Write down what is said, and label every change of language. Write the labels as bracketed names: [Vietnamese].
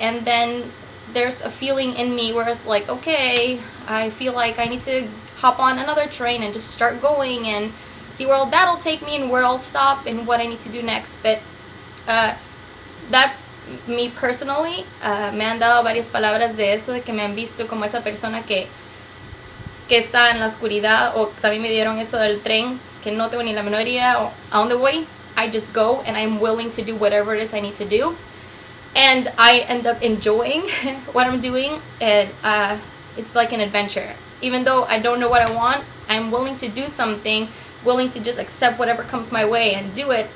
[English] And then there's a feeling in me where it's like, okay, I feel like I need to hop on another train and just start going and see where that'll take me and where I'll stop and what I need to do next. But that's me personally. [Spanish] Me han dado varias palabras de eso, de que me han visto como esa persona que está en la oscuridad, o también me dieron eso del tren, que no tengo ni la menor idea a dónde voy. [English] I just go and I'm willing to do whatever it is I need to do, and I end up enjoying what I'm doing. And it's like an adventure. Even though I don't know what I want, I'm willing to do something, willing to just accept whatever comes my way and do it.